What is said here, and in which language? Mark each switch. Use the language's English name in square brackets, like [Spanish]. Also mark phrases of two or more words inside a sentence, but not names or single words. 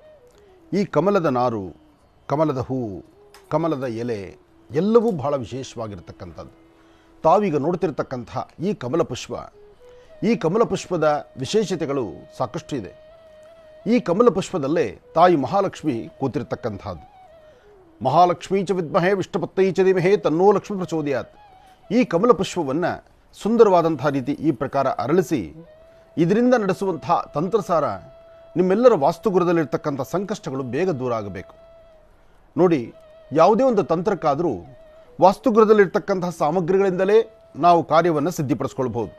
[Kannada] ಈ ಕಮಲದ ನಾರು, ಕಮಲದ ಹೂವು, ಕಮಲದ ಎಲೆ ಎಲ್ಲವೂ ಬಹಳ ವಿಶೇಷವಾಗಿರ್ತಕ್ಕಂಥದ್ದು. ತಾವೀಗ ನೋಡ್ತಿರ್ತಕ್ಕಂಥ ಈ ಕಮಲ ಪುಷ್ಪದ ವಿಶೇಷತೆಗಳು ಸಾಕಷ್ಟು ಇದೆ. ಈ ಕಮಲ ಪುಷ್ಪದಲ್ಲೇ ತಾಯಿ ಮಹಾಲಕ್ಷ್ಮಿ ಕೂತಿರ್ತಕ್ಕಂಥದ್ದು. [Sanskrit] ಮಹಾಲಕ್ಷ್ಮೀ ಚ ವಿದ್ಮಹೇ ವಿಷ್ಣುಪತ್ತೈ ಚ ಧೀಮಹಿ ತನ್ನೋ ಲಕ್ಷ್ಮೀ ಪ್ರಚೋದಯಾತ್. [Kannada] ಈ ಕಮಲ ಪುಷ್ಪವನ್ನು ಸುಂದರವಾದಂಥ ರೀತಿ ಈ ಪ್ರಕಾರ ಅರಳಿಸಿ ಇದರಿಂದ ನಡೆಸುವಂತಹ ತಂತ್ರಸಾರ ನಿಮ್ಮೆಲ್ಲರ ವಾಸ್ತುಗೃಹದಲ್ಲಿರ್ತಕ್ಕಂಥ ಸಂಕಷ್ಟಗಳು ಬೇಗ ದೂರ ಆಗಬೇಕು. ನೋಡಿ, ಯಾವುದೇ ಒಂದು ತಂತ್ರಕ್ಕಾದರೂ ವಾಸ್ತುಗೃಹದಲ್ಲಿರ್ತಕ್ಕಂಥ ಸಾಮಗ್ರಿಗಳಿಂದಲೇ ನಾವು ಕಾರ್ಯವನ್ನು ಸಿದ್ಧಿಪಡಿಸ್ಕೊಳ್ಬೋದು.